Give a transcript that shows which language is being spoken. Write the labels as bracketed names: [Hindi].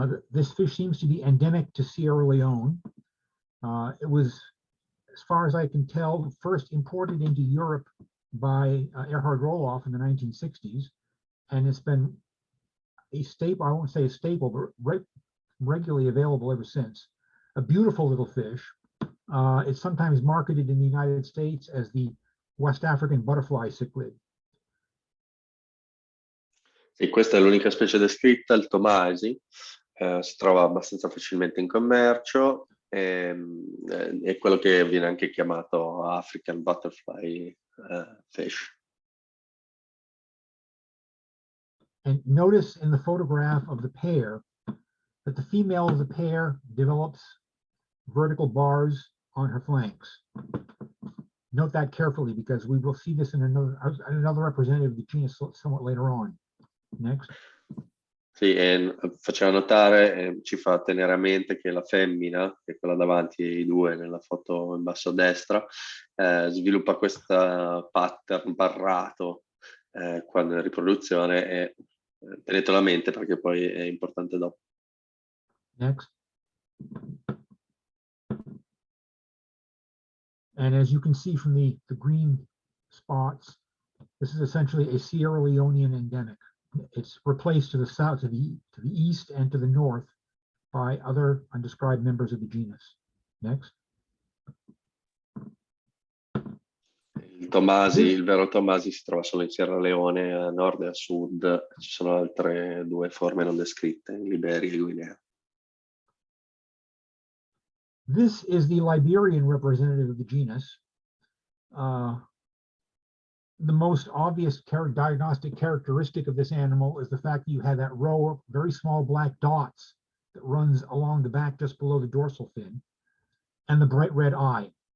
[English] This fish seems to be endemic to Sierra Leone. It was, as far as I can tell, first imported into Europe by Erhard Roloff in the 1960s, and it's been a staple, I won't say a staple, but regularly available ever since. A beautiful little fish. It's sometimes marketed in the United States as the West African butterfly cichlid. [Italian] Sì, questa è l'unica specie descritta, il tomasi, si trova abbastanza facilmente in commercio, è quello che viene anche chiamato [English] African butterfly fish. And notice in the photograph of the pair that the female of the pair develops vertical bars on her flanks. Note that carefully because we will see this in another representative of the genus somewhat later on. Next. [Italian] Sì, faceva notare, ci fa tenere a mente che la femmina, che è quella davanti ai due nella foto in basso a destra, sviluppa questo pattern barrato quando è in riproduzione e tenetelo a mente perché poi è importante dopo. [English] Next. And as you can see from the green spots, this is essentially a Sierra Leonean endemic. It's replaced to the south, to the east, and to the north by other undescribed members of the genus. Next. [Italian] Il vero Tomasi si trova solo in Sierra Leone, a nord e a sud. Ci sono altre 2 forme non descritte, in Liberia e Guinea. [English] This is the Liberian representative of the genus. The most obvious diagnostic characteristic of this animal is the fact that you have that row of very small black dots that runs along the back just below the dorsal fin, and the bright red eye.